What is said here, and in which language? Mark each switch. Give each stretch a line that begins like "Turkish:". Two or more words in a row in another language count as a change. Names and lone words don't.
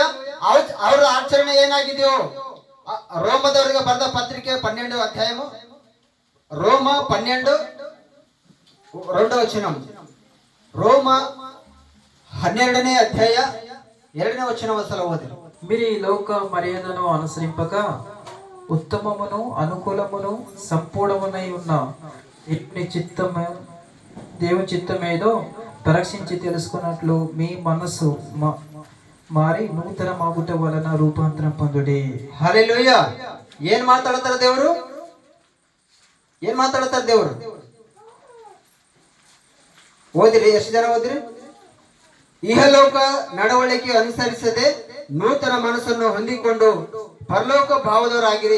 Kannada: ಅವ್ರ ಆಚರಣೆ ಏನಾಗಿದೆಯೋ, ರೋಮದವರಿಗೆ ಬರೆದ ಪತ್ರಿಕೆ 12 ಅಧ್ಯಾಯ, ರೋಮ 12:2. ರೋಮ 12ನೇ అధ్యాయ 2ನೇ వచనం ಒಂದ್ಸಲ ಓದಿ.
Telugu: మీరు ఈ లోక మర్యాదను అనుసరింపక ఉత్తమమును అనుకూలమును సంపూర్ణమునై ఉన్న దేవుని చిత్తమేదో పరీక్షించి తెలుసుకున్నట్లు మీ మనస్సు మారి నూతన మాగుట వలన రూపాంతరం పొందుడి.
Kannada: ಹಲ್ಲೆಲೂಯಾ. ಏನ್ ಮಾತಾಡ್ತಾರ ದೇವರು? ಓದಿರಿ, ಎಷ್ಟು ಜನ ಓದಿರಿ? ಇಹಲೋಕ ನಡವಳಿಕೆ ಅನುಸರಿಸದೆ ನೂತನ ಮನಸ್ಸನ್ನು ಹೊಂದಿಕೊಂಡು ಪರಲೋಕ ಭಾವದವರಾಗಿರಿ.